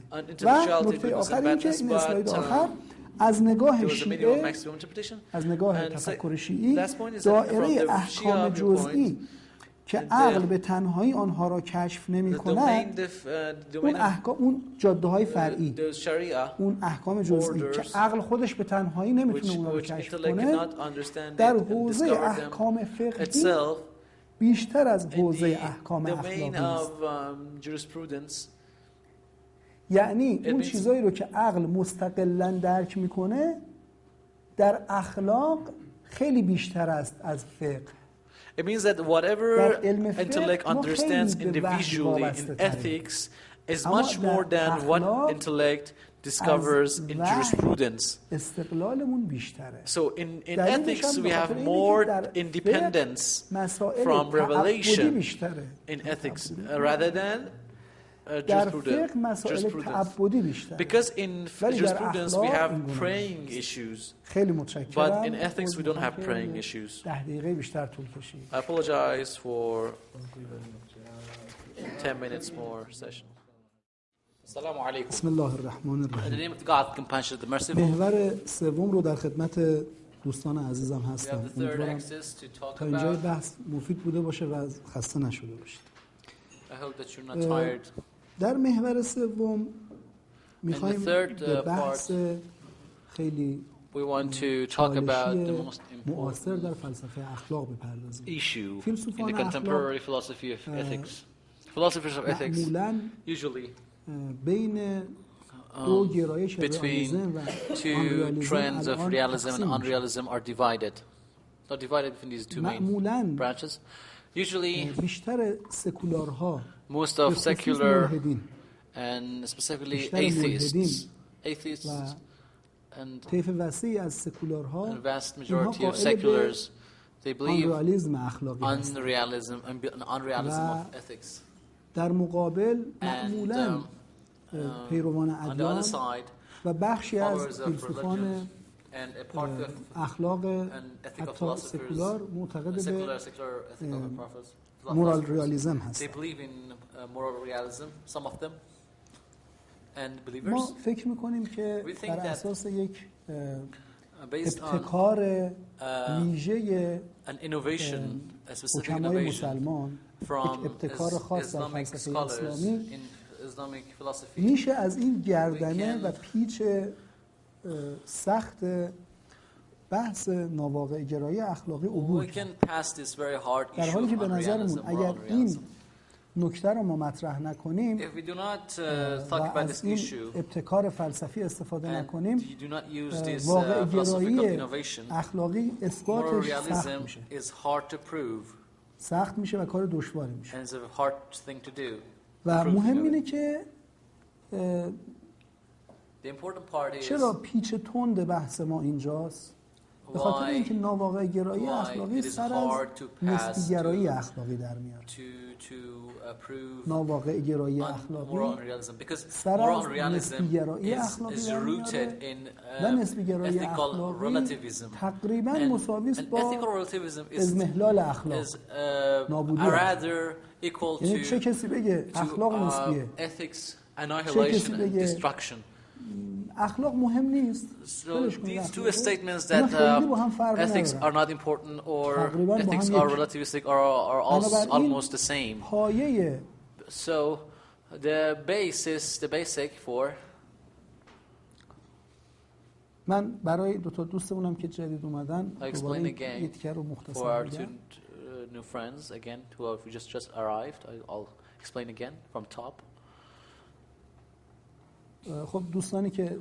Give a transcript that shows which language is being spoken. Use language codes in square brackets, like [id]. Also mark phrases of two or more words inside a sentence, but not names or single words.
[fa] و نکته آخر این که این اسلاید آخر از نگاه شیعه، از نگاه تفکر شیعی، دائره احکام جزئی که عقل به تنهایی آنها را کشف نمی‌کند، اون احکام، اون جاده‌های فرعی، اون احکام جزئی که عقل خودش به تنهایی نمیتونه اونها رو کشف کنه، در حوزه احکام فقهی بیشتر از حوزه احکام اخلاقی است. یعنی اون چیزایی رو که عقل مستقلاً درک میکنه در اخلاق خیلی بیشتر است از فقه. [en] It means that whatever intellect understands individually in ethics is much more than what intellect discovers in jurisprudence. So in ethics we have more independence from revelation in ethics rather than jurisprudence. Because in jurisprudence we have praying issues, but in ethics we don't have praying issues. I apologize for 10 minutes more session. [ar] Assalamu alaikum. بسم الله الرحمن [en] In the [ar] الرحیم. [en] name of God, compassionate, the merciful. [fa] محور سوم رو در خدمت دوستان عزیزم [en] We have [fa] هستم. [en] the third [fa] امیدوارم [en] axis to talk [fa] تا اینجای [en] about. [fa] بحث مفید بوده باشه و خسته نشده باشید. [en] I hope that you're not tired. [fa] در محور سوم میخوایم [en] third, [fa] به بحث خیلی [en] We want to talk about the most [fa] معاصر [en] important [fa] در فلسفه اخلاق بپردازیم. [en] issue in [fa] فیلسوفان [en] the contemporary philosophy of ethics. Philosophers of ethics [fa] معمولاً [en] usually [fa] بین دو گرایش رئالیسم و [en] two trends of [fa] الان [en] realism and [fa] تقسیم میشه. [en] unrealism are divided. They're divided between these two main [fa] معمولاً [en] branches. Usually, [fa] بیشتر سکولارها [en] most [fa] به [en] of [fa] خصوص [en] secular [fa] ملحدین [en] and specifically [fa] بیشتر ملحدین [en] atheists [fa] و [en] and [fa] طیف وسیعی از سکولارها [en] the vast [fa] اینها [en] majority of [fa] قائل به [en] seculars, they believe [fa] آنرئالیسم اخلاقی هستند. [en] unrealism of ethics. [fa] در مقابل [en] And [fa] معمولاً پیروان [en] on the other [fa] ادیان [en] side, [fa] و بخشی از [en] followers of [fa] فیلسوفان [en] religion and a part of [fa] اخلاق [en] and ethical [fa] حتی [en] philosophers, [fa] سکولار معتقد به [en] secular ethical philosophers, moral realism they [fa] هستند. [en] believe in moral realism, some of them, and [fa] ما [en] believers, [fa] فکر میکنیم که [en] We think [fa] بر [en] that [fa] اساس یک [en] based on [fa] ابتکار ویژه [en] an innovation, a specific [fa] حکمای [en] innovation [fa] مسلمان، یک [en] from [fa] ابتکار خاص در [en] Islamic [fa] فلسفه [en] scholars [fa] اسلامی، [en] in Islamic philosophy. [fa] میشه از این گردنه [en] We can- [fa] و پیچ سخت بحث ناواقع گرایی اخلاقی عبور [en] We [fa] کرد. [en] can pass this very hard [fa] در [en] issue [fa] حالی که [en] of [fa] به نظرمون [en] unrealism, [fa] اگر [en] moral [fa] این [en] realism. [fa] نکته رو ما مطرح نکنیم [en] If we do not [fa] و [en] talk about [fa] از [en] this [fa] این [en] issue [fa] ابتکار فلسفی استفاده [en] and [fa] نکنیم، [en] you do not use this [fa] واقع [en] philosophical [fa] گرایی [en] innovation, [fa] اخلاقی [en] moral [fa] اثباتش سخت [en] realism [fa] میشه. [en] is hard to prove [fa] سخت میشه و کار دشواری میشه. [en] and it's a hard thing to do. [fa] و [en] Proof, [fa] مهم [en] you know. [fa] اینه که [en] The important part is [fa] چرا پیچ تند بحث ما اینجاست؟ به خاطر [en] why [fa] اینکه ناواقع گرایی [en] why [fa] اخلاقی [en] it is [fa] سر از [en] hard to [fa] نسبی [en] pass [fa] گرایی [en] to- [fa] اخلاقی در میاره. [en] to prove [fa] ناواقع گرایی [en] moral [fa] اخلاقی [en] unrealism, because [fa] سر [en] moral [fa] از [en] realism [fa] نسبی گرایی [en] is [fa] اخلاقی در [en] rooted [fa] میاره [en] in [fa] و نسبی گرایی [en] ethical [fa] اخلاقی [en] relativism. [fa] تقریبا [en] And [fa] مساوی است با [en] ethical relativism is [fa] اضمحلال اخلاق. نابودی [en] rather equal [fa] یعنی چه [en] to [fa] کسی بگه اخلاق نسبیه، [en] ethics annihilation and [fa] بگه [en] destruction. [fa] اخلاق مهم نیست، [en] So [fa] ولش کن [en] these two [fa] اخلاق. [en] statements [fa] اینا [en] that [fa] خیلی با هم فرق [en] ethics [fa] ندارن. [en] are not important or [fa] تقریباً با هم [en] ethics [fa] یک. [en] are relativistic are [fa] بنابراین [en] almost the same. [fa] پایه [en] So the basic for [fa] من برای دو تا دوستمونم که جدید اومدن [en] I explain [fa] دوباره [en] again [fa] یه تیکه رو [en] for [fa] مختصر [en] our two [fa] میگم. [en] new friends again who have just arrived. I'll explain again from top. [fa] خب دوستانی که